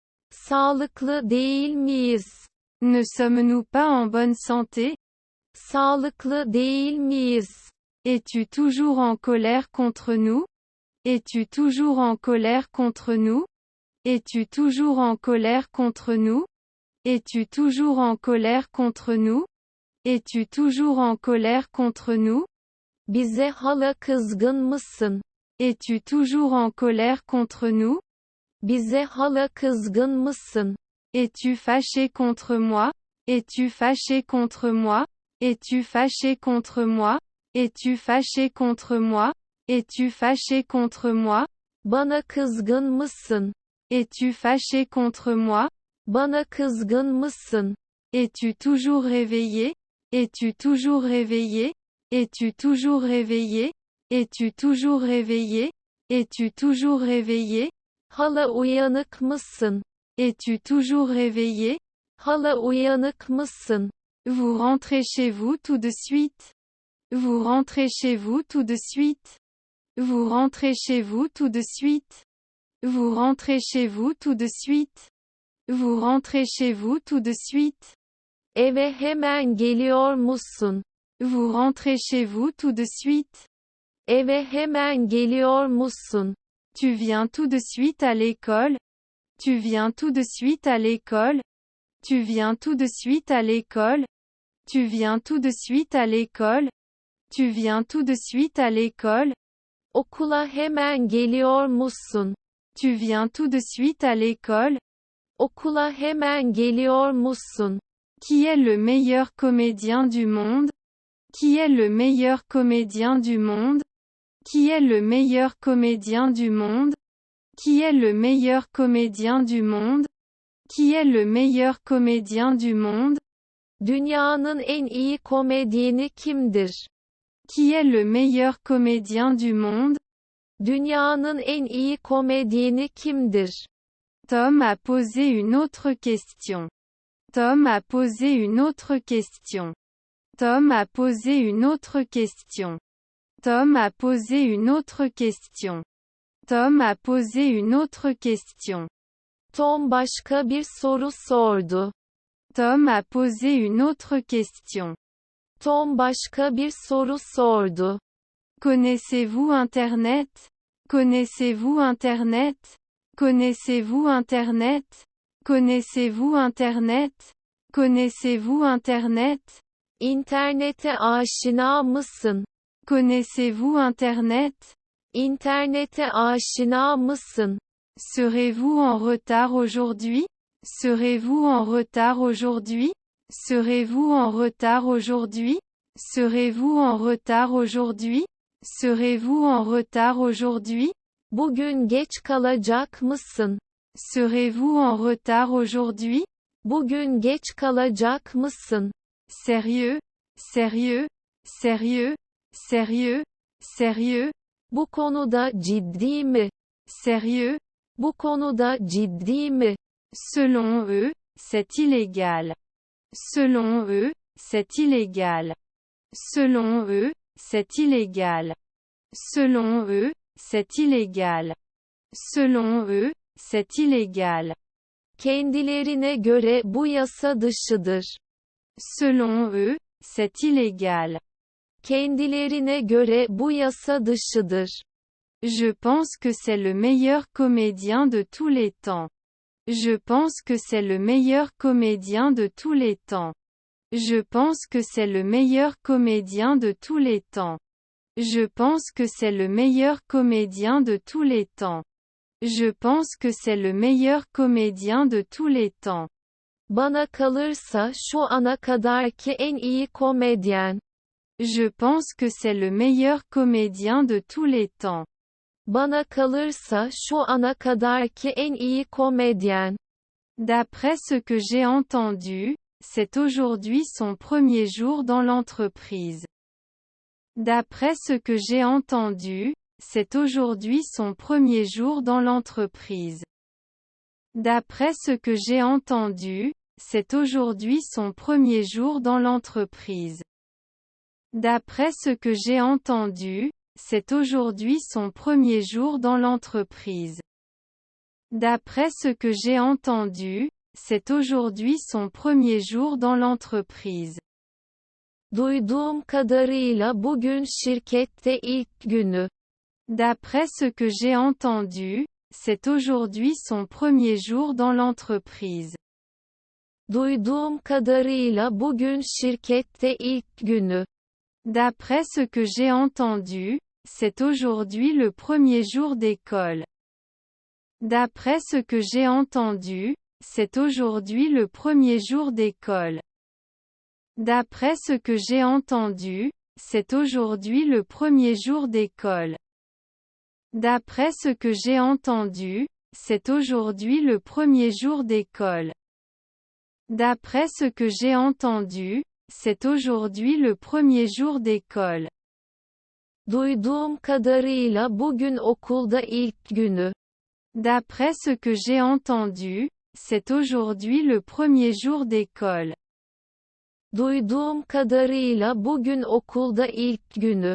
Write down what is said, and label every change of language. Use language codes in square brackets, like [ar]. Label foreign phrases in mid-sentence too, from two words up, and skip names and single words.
[tr] Sağlıklı değil miyiz? [fr] Ne sommes-nous pas en bonne santé? [tr] Sağlıklı değil miyiz? [fr] Es-tu toujours en colère contre nous? Es-tu toujours en colère contre nous? Es-tu toujours en colère contre nous? Es-tu toujours en colère contre nous? Es-tu toujours en colère contre nous? [tr] Bize hala kızgın mısın? [fr] Es-tu toujours en colère contre nous? [tr] Bize hala kızgın mısın? [fr] Es-tu fâché contre moi? Es-tu fâché contre moi? Es-tu fâché contre moi? Es-tu fâché contre moi? Es-tu fâché contre moi? [tr] Bana kızgın mısın? [fr] Es-tu fâché contre moi? [tr] Bana kızgın mısın? [fr] Es-tu toujours réveillé? Es-tu toujours réveillé? Es-tu toujours réveillé? Es-tu toujours réveillé? Es-tu toujours réveillé? [tr] Hala uyanık mısın? [fr] Es-tu toujours réveillé? [tr] Hala uyanık mısın? [fr] Vous rentrez chez vous tout de suite? Vous rentrez chez vous tout de suite? Vous rentrez chez vous tout de suite? Vous rentrez chez vous tout de suite? Vous rentrez chez vous tout de suite? [tr] Eve hemen geliyor musun? [fr] Vous rentrez chez vous tout de suite? [tr] Eve hemen geliyor musun? [fr] Tu viens tout de suite à l'école? Tu viens tout de suite à l'école? Tu viens tout de suite à l'école? Tu viens tout de suite à l'école? Tu viens tout de suite à l'école? [tr] Okula hemen geliyor musun? [fr] Tu viens tout de suite à l'école? [tr] Okula hemen geliyor musun? [fr] Qui est le meilleur comédien du monde? Qui est le meilleur comédien du monde? Qui est le meilleur comédien du monde? Qui est le meilleur comédien du monde? Qui est le meilleur comédien du monde? [tr] Dünyanın en iyi komedyeni kimdir? [fr] Qui est le meilleur comédien du monde? [tr] Dünyanın en iyi komedyeni kimdir? [fr] Tom a posé une autre question. Tom a posé une autre question. Tom a posé une autre question. Tom a posé une autre question. Tom a posé une autre question. [tr] Tom başka bir soru sordu. [fr] Tom a posé une autre question. [tr] Tom başka bir soru sordu. [fr] Connaissez-vous Internet? Connaissez-vous Internet? Connaissez-vous Internet? Connaissez-vous Internet? Connaissez-vous Internet? [tr] İnternete aşina mısın? [fr] Connaissez-vous Internet? [tr] İnternete aşina mısın? [fr] Serez-vous en retard aujourd'hui? Serez-vous en retard aujourd'hui? Serez-vous en retard aujourd'hui? Serez-vous en retard aujourd'hui? Serez-vous en retard aujourd'hui? [tr] Bugün geç kalacak mısın? [fr] Serez-vous en retard aujourd'hui? [tr] Bugün geç kalacak mısın? [fr] Sérieux, sérieux, sérieux, sérieux, sérieux, [tr] Bu konuda ciddi mi? [fr] sérieux, [tr] Bu konuda ciddi mi? [fr] selon eux, c'est illégal. Selon eux, c'est illégal. Selon eux, c'est illégal. Selon eux, c'est illégal. Selon eux, c'est illégal. [tr] Kendilerine göre bu yasa dışıdır. [fr] Selon eux, c'est illégal. [tr] Kendilerine göre bu yasa dışıdır. [fr] Je pense que c'est le meilleur comédien de tous les temps. Je pense que c'est le meilleur comédien de tous les temps. Je pense que c'est le meilleur comédien de tous les temps. Je pense que c'est le meilleur comédien de tous les temps. Je pense que c'est le meilleur comédien de tous les temps. [tr] Bana kalırsa şu ana kadarki en iyi komedyen. [fr] Je pense que c'est le meilleur comédien de tous les temps. [tr] Bana kalırsa şu ana kadarki en iyi komedyen. [fr] D'après ce que j'ai entendu, c'est aujourd'hui son premier jour dans l'entreprise. D'après ce que j'ai entendu, c'est aujourd'hui son premier jour dans l'entreprise. D'après ce que j'ai entendu, c'est aujourd'hui son premier jour dans l'entreprise. D'après ce que j'ai entendu, c'est aujourd'hui son premier jour dans l'entreprise. D'après ce que j'ai entendu, c'est aujourd'hui son premier jour dans l'entreprise. [tr] Duyduğum kadarıyla bugün şirkette ilk günü. [fr] D'après ce que j'ai entendu, c'est aujourd'hui son premier jour dans l'entreprise. [tr] Duyduğum kadarıyla bugün şirkette ilk günü. [fr] D'après ce que j'ai entendu, c'est aujourd'hui le premier jour d'école. D'après ce que j'ai entendu, c'est aujourd'hui le premier jour d'école. D'après ce que j'ai entendu, c'est aujourd'hui le premier jour d'école. D'après ce que j'ai entendu, c'est aujourd'hui le premier jour d'école. D'après ce que j'ai entendu, c'est aujourd'hui le premier jour d'école. [tr] Duyduğum kadarıyla bugün okulda ilk günü. [fr] D'après ce que j'ai entendu, c'est aujourd'hui le premier jour d'école. [tr] Duyduğum kadarıyla bugün okulda ilk günü.